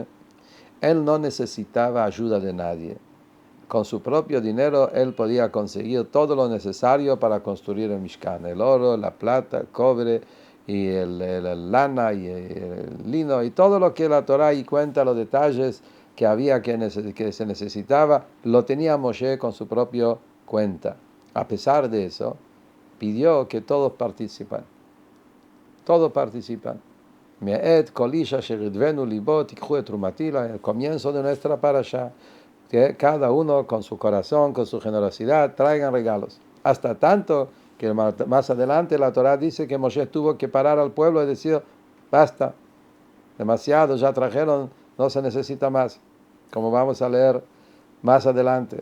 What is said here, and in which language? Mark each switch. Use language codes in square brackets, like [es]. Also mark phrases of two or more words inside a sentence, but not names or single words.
[es] Él no necesitaba ayuda de nadie. Con su propio dinero él podía conseguir todo lo necesario para construir el Mishkan, el oro, la plata, el cobre, y el lana y el lino y todo lo que la Torá y cuenta los detalles que había que se necesitaba, lo tenía Moshe con su propio cuenta. A pesar de eso, pidió que todos participan. Todos participan. [he] מאת כל איש אשר ידבנו לבו תקחו את תרומתי, [es] el comienzo de nuestra parasha, que cada uno con su corazón, con su generosidad, traigan regalos. Hasta tanto que más adelante la Torá dice que Moshe tuvo que parar al pueblo y decir, basta, demasiado, ya trajeron, no se necesita más, como vamos a leer más adelante.